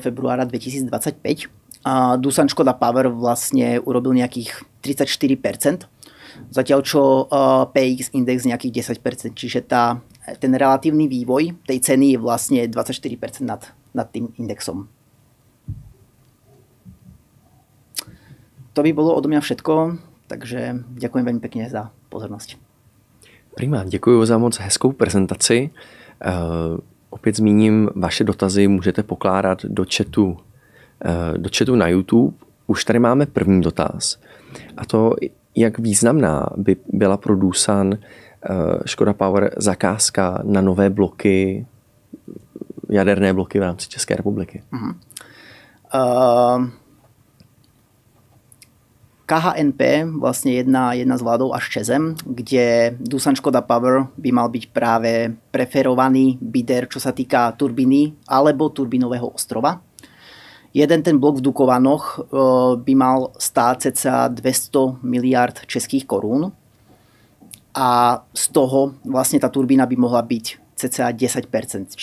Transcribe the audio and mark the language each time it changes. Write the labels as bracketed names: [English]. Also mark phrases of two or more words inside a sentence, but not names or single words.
[Slovak] februára 2025, Doosan Škoda Power vlastne urobil nejakých 34%, zatiaľ čo PX index nejakých 10%, čiže ten relatívny vývoj tej ceny je vlastne 24% nad tým indexom. To by bolo odo mňa všetko, takže ďakujem veľmi pekne za pozornosť. [Czech] Prima, děkuji za moc hezkou prezentaci. Opět zmíním, vaše dotazy můžete pokládat do chatu na YouTube. Už tady máme první dotaz. A to, jak významná by byla pro Doosan Škoda Power zakázka na nové bloky, jaderné bloky v rámci České republiky. [Slovak] KHNP, vlastne jedna z vládov až ČEZem, kde Doosan Škoda Power by mal byť práve preferovaný bidder, čo sa týka turbíny alebo turbínového ostrova. Jeden ten blok v Dukovanoch by mal stáť cca 200 miliard českých korún a z toho vlastne tá turbína by mohla byť cca 10%.